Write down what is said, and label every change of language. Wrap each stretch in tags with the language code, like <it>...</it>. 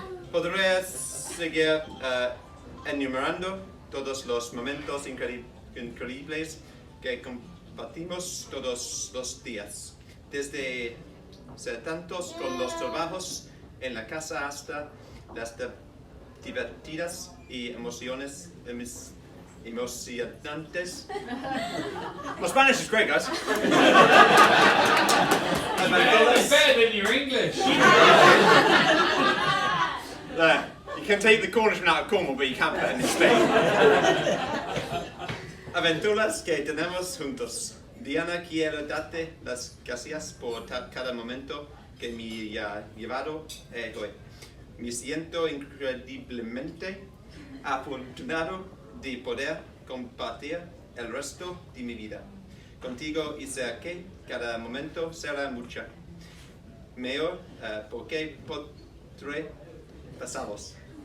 <es>Podría seguir enumerando todos los momentos increíbles que compartimos todos los días, desde ser tantos con los trabajos en la casa hasta las divertidas y emocionantes.</es> <en>My Spanish is great, guys. It's better than your English. There, you can take the Cornishman out of Cornwall, but you can't put it in Spain.</en> <es>Aventuras que tenemos juntos. Diana, quiero darte las gracias por cada momento que me ha llevado hoy. Me siento increíblemente afortunado de poder compartir el resto de mi vida contigo y sé que cada momento será mucho mejor porque podré pasarlos.</es>